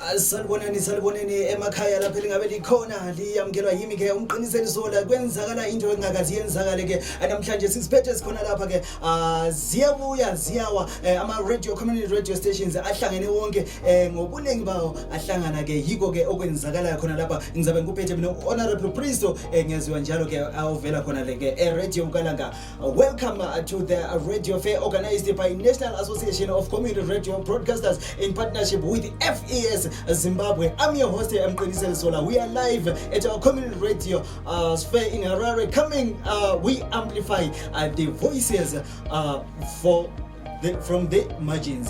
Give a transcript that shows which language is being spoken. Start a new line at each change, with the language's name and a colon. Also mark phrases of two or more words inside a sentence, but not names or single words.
North Ndebele: Saliboneni emakhaya lapha lingabe likhona liyamkelwa yimi ke Mqiniseli Sola kwenzakala into engakazi yenzakale ke namhlanje sisiphethe sikhona lapha ke ziyabuya ziyawa ama
English: radio community radio stations
North Ndebele: ahlangene wonke ngobunengi bawo ahlangana ke yiko ke okwenzakala khona lapha ngizabe nguphethe mina honorable Pristo ngiyaziwa njalo ke awuvela khona le ke Radio Bukalanga.
English: Welcome to the Radio Fair organized by National Association of Community Radio Broadcasters in partnership with FES Zimbabwe. I'm your host, Mqiniseli Sola. We are live at our community radio fair in Harare. Coming, we amplify the voices from the margins.